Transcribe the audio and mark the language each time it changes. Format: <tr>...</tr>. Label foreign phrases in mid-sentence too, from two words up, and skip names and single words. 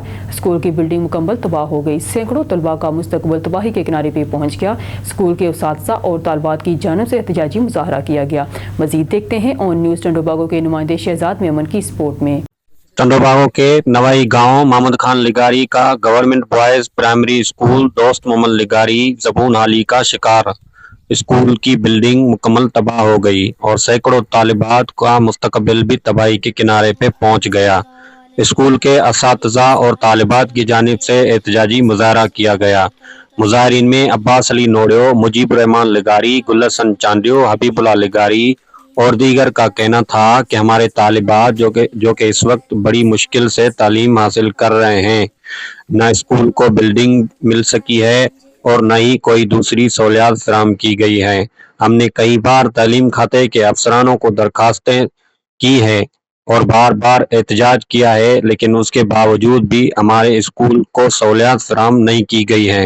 <ur>اسکول کی بلڈنگ مکمل تباہ ہو گئی۔ سینکڑوں طلبہ کا مستقبل تباہی کے کنارے پہ پہنچ گیا. اسکول کے استاد اور طالبات کی جانب سے احتجاجی مظاہرہ کیا گیا. مزید دیکھتے ہیں آن نیوز ٹنڈو باگو کے نمائندے شہزاد میمن کی رپورٹ میں. ٹنڈو باگو کے نوائی گاؤں محمد خان لغاری کا گورنمنٹ بوائز پرائمری اسکول دوست محمد لغاری زبوں حالی کا شکار. اسکول کی بلڈنگ مکمل تباہ ہو گئی اور سینکڑوں طالبات کا مستقبل بھی تباہی کے کنارے پہ پہنچ گیا. اسکول کے اساتذہ اور طالبات کی جانب سے احتجاجی مظاہرہ کیا گیا. مظاہرین میں عباس علی نوڈیو، مجیب الرحمان لغاری، گلشن چانڈیو، حبیب اللہ لغاری اور دیگر کا کہنا تھا کہ ہمارے طالبات جو کہ اس وقت بڑی مشکل سے تعلیم حاصل کر رہے ہیں، نہ اسکول کو بلڈنگ مل سکی ہے اور نہ ہی کوئی دوسری سہولیات فراہم کی گئی ہے. ہم نے کئی بار تعلیم کھاتے کے افسران کو درخواستیں کی ہے اور بار بار احتجاج کیا ہے، لیکن اس کے باوجود بھی ہمارے اسکول کو سہولیات فراہم نہیں کی گئی ہیں.</ur>